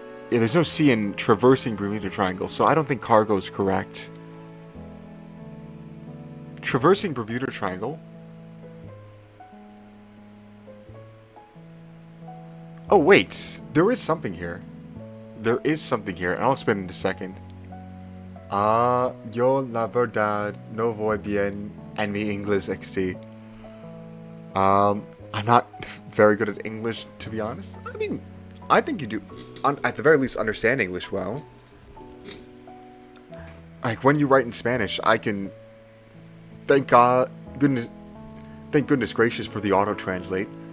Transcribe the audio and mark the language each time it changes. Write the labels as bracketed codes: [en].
[en] Yeah, there's no C in traversing Bermuda Triangle, so I don't think cargo is correct. Traversing Bermuda Triangle? Oh, wait. There is something here. There is something here, and I'll explain in a second. [es] Yo la verdad no voy bien en mi inglés XT. [en] I'm not very good at English, to be honest. I mean, I think you do, at the very least, understand English well. Like, when you write in Spanish, I can... Thank goodness gracious for the auto-translate.